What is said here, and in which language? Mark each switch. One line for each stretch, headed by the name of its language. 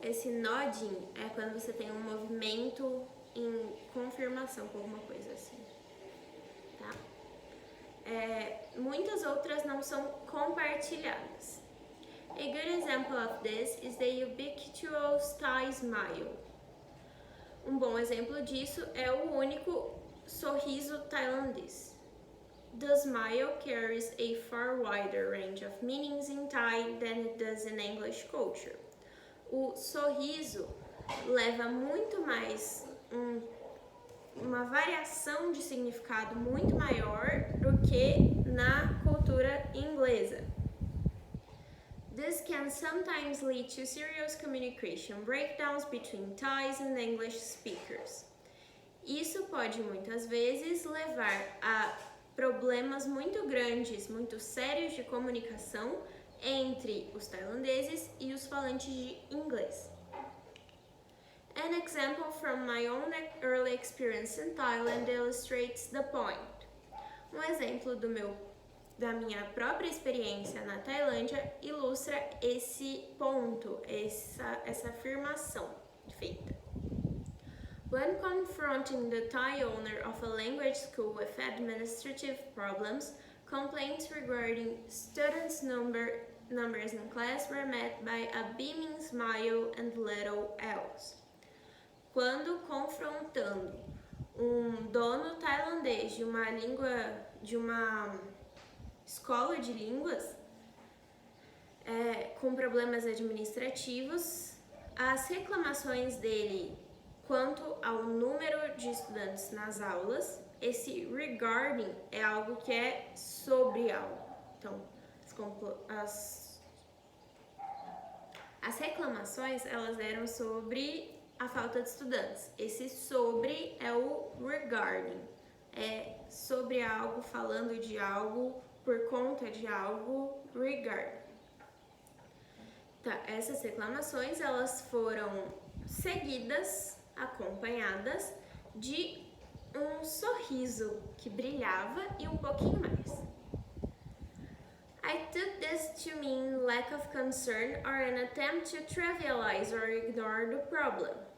Portuguese: Esse nodding é quando você tem um movimento em confirmação com alguma coisa assim, tá? muitas outras não são compartilhadas.
English: A good example of this is the ubiquitous Thai smile.
Portuguese: Um bom exemplo disso é o único sorriso tailandês.
English: The smile carries a far wider range of meanings in Thai than it does in English culture.
Portuguese: O sorriso leva muito mais uma variação de significado muito maior do que na cultura inglesa.
English: This can sometimes lead to serious communication breakdowns between Thais and English speakers.
Portuguese: Isso pode muitas vezes levar a problemas muito grandes, muito sérios de comunicação entre os tailandeses e os falantes de inglês.
English: An example from my own early experience in Thailand illustrates the point.
Portuguese: Um exemplo da minha própria experiência na Tailândia ilustra esse ponto, essa afirmação feita.
English: When confronting the Thai owner of a language school with administrative problems, complaints regarding students' numbers in class were met by a beaming smile and little else.
Portuguese: Quando confrontando dono tailandês de uma escola de línguas com problemas administrativos, as reclamações dele quanto ao número de estudantes nas aulas, esse regarding é algo que é sobre algo. Então, as reclamações, elas eram sobre a falta de estudantes. Esse sobre é o regarding. É sobre algo, falando de algo, por conta de algo, regarding. Tá, essas reclamações, elas foram seguidas, acompanhadas de um sorriso que brilhava e um pouquinho mais.
English: I took this to mean lack of concern or an attempt to trivialize or ignore the problem.